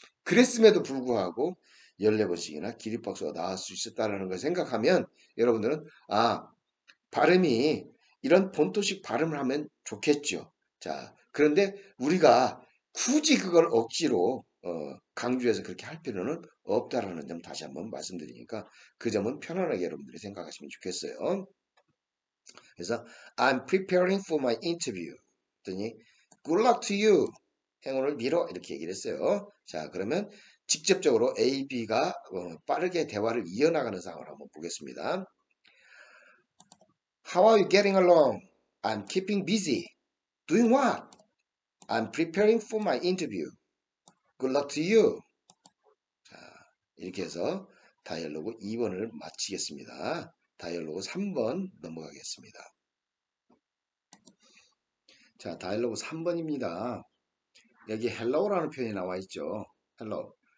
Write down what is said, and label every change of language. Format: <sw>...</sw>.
<ko>그랬음에도 불구하고 14번씩이나 기립박수가 나올 수 있었다는 걸 생각하면 여러분들은 발음이 이런 본토식 발음을 하면 좋겠죠. 자, 그런데 우리가 굳이 그걸 억지로 강조해서 그렇게 할 필요는 없다라는 점 다시 한번 말씀드리니까 그 점은 편안하게 여러분들이 생각하시면 좋겠어요. 그래서</ko> <en>I'm preparing for my interview.</en> <ko>했더니</ko> <en>good luck to you.</en> <ko>행운을 빌어 이렇게 얘기를 했어요. 자, 그러면 직접적으로 A, B가 빠르게 대화를 이어나가는 상황을 한번 보겠습니다.</ko> <en>How are you getting along? I'm keeping busy. Doing what? I'm preparing for my interview. Good luck to you.</en> <ko>자, 이렇게 해서 다이얼로그 2번을 마치겠습니다. 다이얼로그 3번 넘어가겠습니다. 자, 다이얼로그 3번입니다. 여기 hello라는 표현이 나와 있죠.</ko> <en>hello.</en>